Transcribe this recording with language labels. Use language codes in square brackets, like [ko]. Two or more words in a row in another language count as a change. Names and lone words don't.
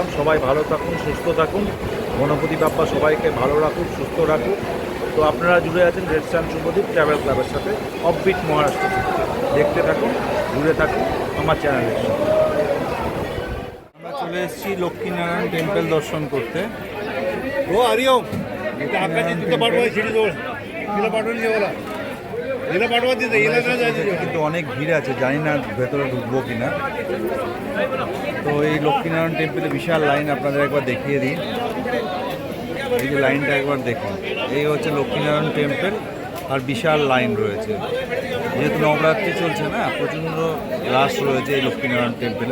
[bn] সবাই ভালো থাকুন, সুস্থ থাকুন, গণপতি বাপ্পা সবাইকে ভালো রাখুন, সুস্থ রাখুন। তো আপনারা জুড়ে আছেন রেড সান শুভদীপ ট্রাভেল ক্লাবের সাথে, অফবিট মহারাষ্ট্র। দেখতে থাকুন, জুড়ে থাকুন আমার চ্যানেলের সাথে। আমরা চলে এসেছি লক্ষ্মীনারায়ণ টেম্পল দর্শন করতে। [mr] हो हरिओम इथं आकाशी तिथं पाठवा शिडी जवळ तिला पाठवून जेवायला हिला पाठवा तिथं हिला नाही जायचं जेवण. [bn] কিন্তু অনেক ভিড় আছে, জানি না ভেতরে ঢুকবো কিনা। তো এই লক্ষ্মীনারায়ণ টেম্পলে বিশাল লাইন, আপনাদের একবার দেখিয়ে দিই। এই যে লাইনটা একবার দেখুন, এই হচ্ছে লক্ষ্মীনারায়ণ টেম্পল, আর বিশাল লাইন রয়েছে। যেহেতু নবরাত্রি চলছে না, প্রচণ্ড রাশ রয়েছে এই লক্ষ্মীনারায়ণ টেম্পলে।